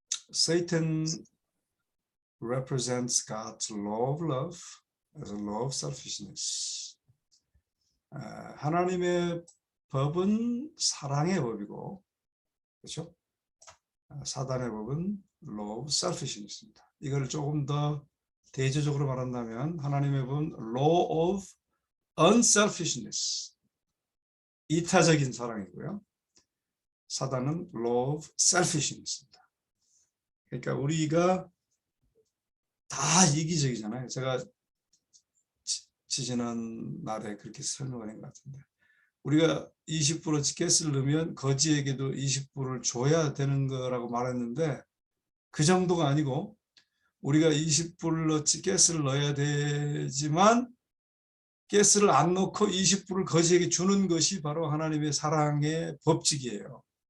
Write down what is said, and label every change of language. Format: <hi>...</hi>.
<en>Satan represents God's law of love as a law of selfishness.</en> <ko>하나님의 법은 사랑의 법이고, 그렇죠? 사단의 법은</ko> <en>law of selfishness</en> <ko>입니다. 이걸 조금 더 대조적으로 말한다면 하나님의 법은</ko> <en>law of unselfishness,</en> <ko>이타적인 사랑이고요. 사단은</ko> <en>law of selfishness</en> <ko>입니다. 그러니까 우리가 다 이기적이잖아요. 제가 지지난 날에 그렇게 설명을 한 것 같은데, 우리가 20% 가스를 넣으면 거지에게도 20%를 줘야 되는 거라고 말했는데, 그 정도가 아니고 우리가 20%를 가스를 넣어야 되지만 가스를 안 넣고 20%를 거지에게 주는 것이 바로 하나님의 사랑의 법칙이에요.</ko>